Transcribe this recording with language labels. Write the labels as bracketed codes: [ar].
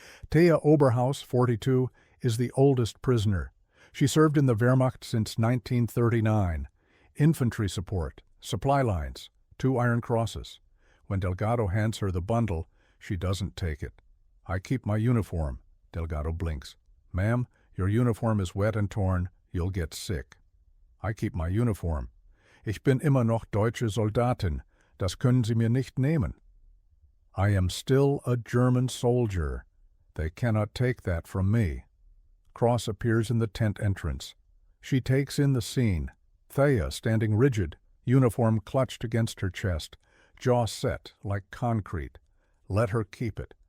[en] Thea Oberhaus, 42, is the oldest prisoner. She served in the Wehrmacht since 1939. Infantry support, Supply lines, 2 iron crosses. When Delgado hands her the bundle, she doesn't take it. I keep my uniform. Delgado blinks. Ma'am, your uniform is wet and torn. You'll get sick. I keep my uniform. [de] Ich bin immer noch deutsche Soldatin. Das können Sie mir nicht nehmen. [en] I am still a German soldier. They cannot take that from me. Cross appears in the tent entrance. She takes in the scene. Thea standing rigid, uniform clutched against her chest, jaw set like concrete. Let her keep it.